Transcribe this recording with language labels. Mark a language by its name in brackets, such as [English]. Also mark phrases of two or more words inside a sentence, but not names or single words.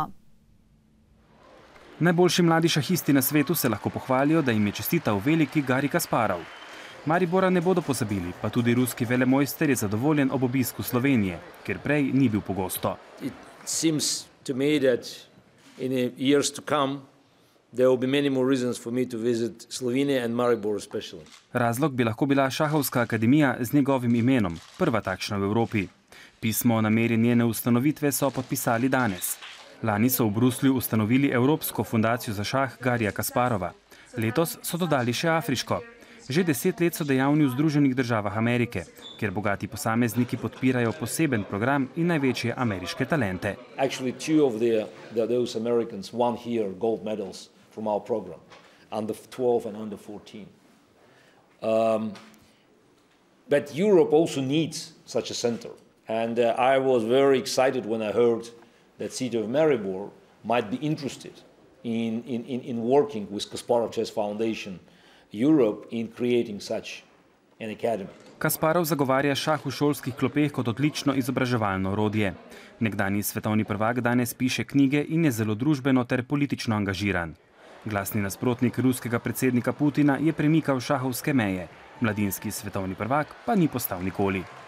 [Slovenian] Najboljši mladi šahisti na svetu se lahko pohvalijo, da jim je čestital veliki Garij Kasparov. Maribora ne bodo pozabili, pa tudi ruski velemojster je zadovoljen ob obisku Slovenije, ker prej ni bil pogosto. [English] In the years to come, there will be many more reasons for me to visit Slovenia and Maribor especially. [Slovenian] Razlog bi lahko bila šahovska akademija z njegovim imenom, prva takšna v Evropi. Pismo o nameri njene ustanovitve so podpisali danes. Lani so v Bruslju ustanovili Evropsko fundacijo za šah Garija Kasparova. Letos so dodali še afriško. Že 10 let so dejavni v Združenih državah Amerike, kjer bogati posamezniki podpirajo poseben program in največje ameriške talente. [English] Actually, 2 of those Americans won here gold medals from our program, under 12 and under 14. But Europe also needs such a center. And I was very excited when I heard that City of Maribor might be interested in working with Kasparov Chess Foundation Europe in creating such an academy. [Slovenian] Kasparov zagovarja šah v šolskih klopeh kot odlično izobraževalno orodje. Nekdanji svetovni prvak danes piše knjige in je zelo družbeno ter politično angažiran. Glasni nasprotnik ruskega predsednika Putina je premikal šahovske meje. Mladinski svetovni prvak pa ni postal nikoli.